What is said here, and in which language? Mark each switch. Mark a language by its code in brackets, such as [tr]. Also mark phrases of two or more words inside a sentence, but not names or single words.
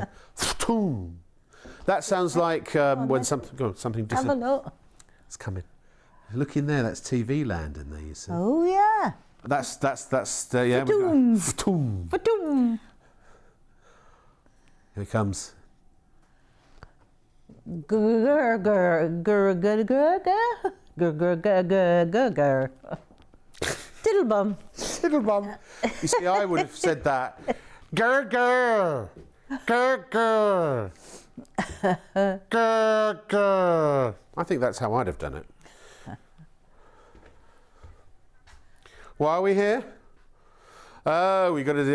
[en] That sounds like when something distant. Have a look. It's coming. Look in there. That's TV land in there. You see. Oh yeah. That's yeah. Fa-doom. Fa-doom. Here it comes. Gur gur gur gur gur gur gur gur gur gur gur gur. Tiddlebum. Tiddlebum. You see, I would have said that. Grr grr. Grr, grr. Grr, grr. I think that's how I'd have done it. Why are we here? Oh, we got to do.